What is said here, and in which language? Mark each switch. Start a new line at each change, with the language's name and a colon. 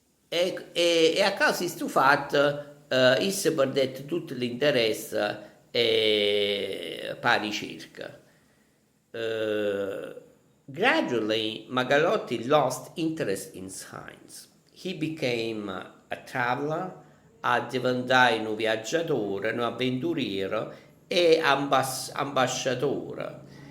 Italian: E a causa di questo fatto si perdette tutto l'interesse per la ricerca.
English: Gradually, Magalotti lost interest in science. He became a traveler,
Italian: a diventare un viaggiatore, un avventuriero e ambasciatore.